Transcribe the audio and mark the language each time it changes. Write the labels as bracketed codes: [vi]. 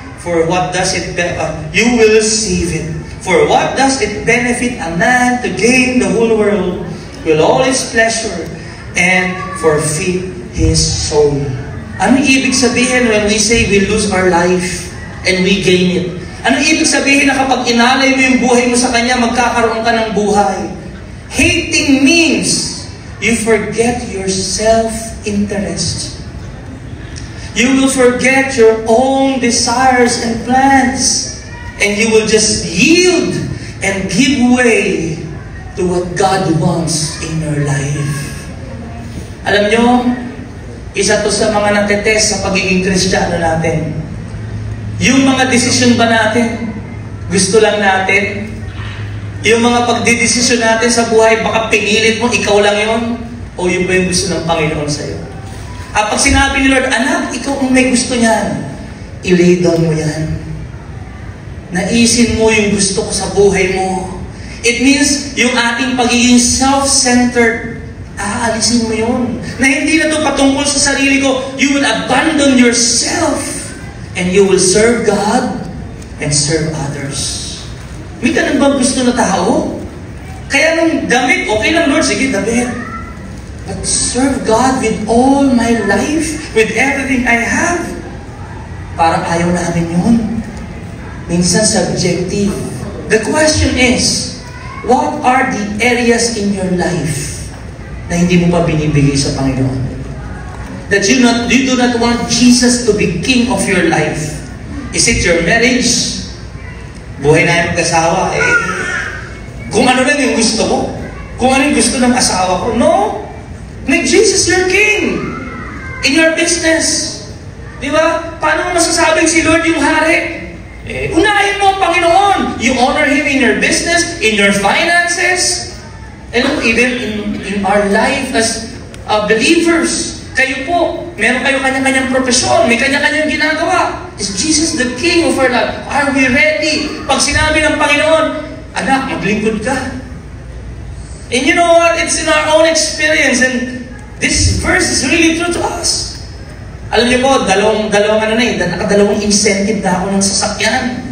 [en] For what does it you will receive it. For what does it benefit a man to gain the whole world with all its pleasure and forfeit his soul? [tl] Ano ibig sabihin [en] when we say we lose our life and we gain it? [tl] Ano ibig sabihin na kapag inalay mo yung buhay mo sa Kanya, magkakaroon ka ng buhay? [en] Hating means you forget your self-interest. You will forget your own desires and plans. And you will just yield and give way to what God wants in your life. [tl] Alam nyo, isa to sa mga natetest sa pagiging Kristiyano natin. Yung mga desisyon ba natin, gusto lang natin? Yung mga pagdidesisyon natin sa buhay, baka pinilit mo, ikaw lang yun? O yun ba yung gusto ng Panginoon sa'yo? At pag sinabi ni Lord, anak, ikaw ang may gusto niyan, i-lay down mo yan. Naisin mo yung gusto ko sa buhay mo. [en] It means, [tl] yung ating pagiging self-centered, aalisin mo yun. Na hindi na ito patungkol sa sarili ko. [en] You will abandon yourself and you will serve God and serve others. [tl] May ka bang gusto na tao? Kaya nung damit, okay lang Lord, sige damit. [en] But serve God with all my life, with everything I have. [tl] Parang ayaw namin yun. Minsan subjective. [en] The question is, what are the areas in your life [tl] na hindi mo pa binibigay sa Panginoon? [en] That you do not want Jesus to be King of your life. Is it your marriage? [tl] Buhay na yung mag-asawa, kung ano lang yung gusto mo, kung ano yung gusto ng asawa ko, no. [en] Make Jesus your King in your business. [tl] Di ba? Paano mo masasabing si Lord yung hari? Unahin mo ang Panginoon. [en] You honor Him in your business, in your finances, and even in our life as believers. [tl] Kayo po, meron kayo kanya-kanyang profesyon, may kanya-kanyang ginagawa. [en] Is Jesus the King of our life? Are we ready? [tl] Pag sinabi ng Panginoon, anak, maglingkod ka. [en] And you know what? It's in our own experience, and this verse is really true to us. [tl] Alam niyo po, nakadalawang incentive na ako ng sasakyan.